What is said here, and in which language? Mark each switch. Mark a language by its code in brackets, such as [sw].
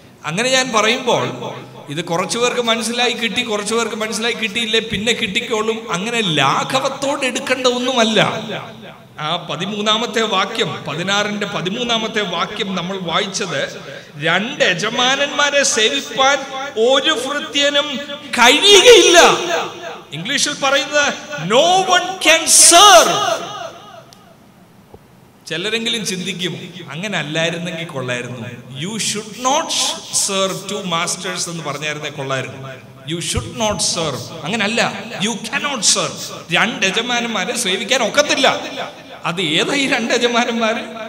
[ml] അങ്ങനെ ഞാൻ പറയുമ്പോൾ ഇത് കുറച്ചു പേർക്ക് മനസ്സിലായി കിട്ടി, കുറച്ചു പേർക്ക് മനസ്സിലായി കിട്ടിയില്ലേ, പിന്നെ കിട്ടിക്കോളും, അങ്ങനെ ലാഘവത്തോടെ എടുക്കേണ്ട ഒന്നുമല്ല. ആ 13-ാമത്തെ വാക്യം, 16-ന്റെ 13-ാമത്തെ വാക്യം നമ്മൾ വായിച്ചത്, 2 യജമാനന്മാരെ സേവിപ്പാൻ ഒരു ഭൃത്യനും കഴിയുകയില്ല. ഇംഗ്ലീഷിൽ പറയുന്നത് [en] no one can serve. [ml] ചിലരെങ്കിലും ചിന്തിക്കും, അങ്ങനെ അല്ലായിരുന്നെങ്കിൽ കൊള്ളായിരുന്നു. [en] you should not serve 2 masters [ml] എന്ന് പറഞ്ഞായിരുന്നേ കൊള്ളായിരുന്നു. [en] you should not serve, [ml] അങ്ങനല്ല. [en] You cannot serve. [ml] 2 യജമാനന്മാരെ സേവിക്കാൻ ഒക്കത്തില്ല. അത് ഏതാ ഈ 2 യജമാനന്മാര്?